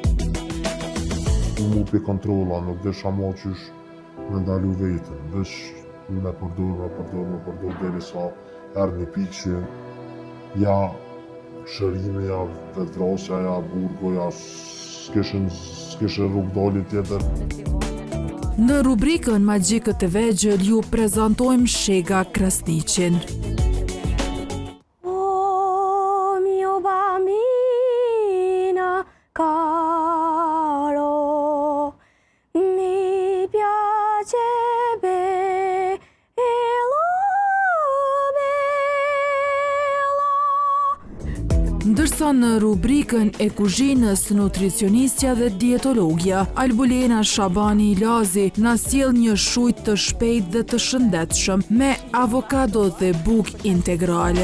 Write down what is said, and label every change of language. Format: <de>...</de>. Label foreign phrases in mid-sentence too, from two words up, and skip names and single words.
<sq>Mu pe kontrola, nuk desha mo qysh me ndalu vetën, vesh me përdor deri sa erë një pikë që ja shërimi, ja vetvrasja, ja burgo, ja s'keshe rrugë dali tjetër. Në rubrikën Magjikët e Vegjël ju prezantojmë Shega Krasniqin.</sq> <it>O mio bambino caro, mi piace</it> <sq>Ndërsa në rubrikën e kuzhinës nutricionistja dhe dietologja, Albulena Shabani Lazi na sjell një shujt të shpejt dhe të shëndetshëm me avokado dhe bukë integrale.</sq>